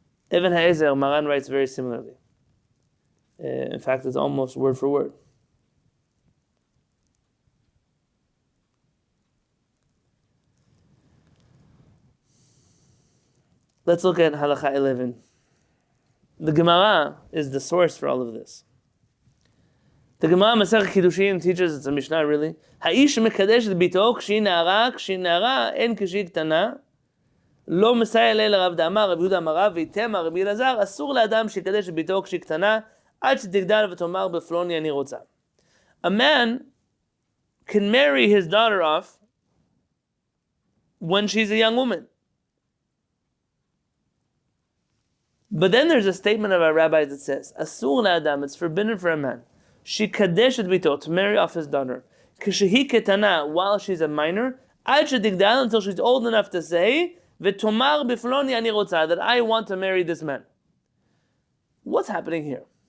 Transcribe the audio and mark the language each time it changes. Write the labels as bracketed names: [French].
[English] Even HaEzer, Maran writes very similarly. In fact, it's almost word for word. Let's look at Halakha 11. The Gemara is the source for all of this. The Gemara Masech Kiddushin teaches, it's a Mishnah really, [Hebrew] Ha'ish mekadesh et bito k'shi na'ara en k'shi ktana, לא מסייע לי לרב דאמר, רב יהודה אמר רב, ויתמה רבי אלעזר, אסור לאדם שיקדש את ביתו כשהיא קטנה, עד שתגדל ותאמר בפלוני אני רוצה. [English] A man can marry his daughter off when she's a young woman. But then there's a statement of our rabbis that says, [Hebrew] אסור לאדם, [English] it's forbidden for a man, [Hebrew] שיקדש את ביתו, [English] to marry off his daughter, [Hebrew] כשהיא קטנה, [English] while she's a minor, [Hebrew] עד שתגדל, [English] until she's old enough to say, [Hebrew] v'tomar bifloni ani rotza, [English] that I want to marry this man. What's happening here?